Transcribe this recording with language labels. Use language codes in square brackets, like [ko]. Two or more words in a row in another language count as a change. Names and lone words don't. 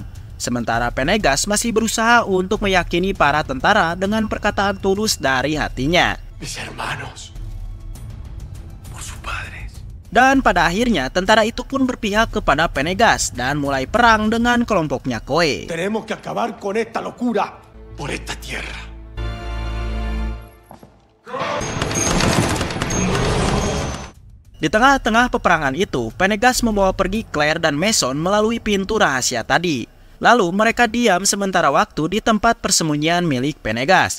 [id] Sementara Penegas masih berusaha untuk meyakini para tentara dengan perkataan tulus dari hatinya. Dan pada akhirnya, tentara itu pun berpihak kepada Penegas dan mulai perang dengan kelompoknya Koe. [es] Tenemos que acabar con esta locura por esta tierra. [id] Di tengah-tengah peperangan itu, Penegas membawa pergi Claire dan Mason melalui pintu rahasia tadi. Lalu mereka diam sementara waktu di tempat persembunyian milik Penegas.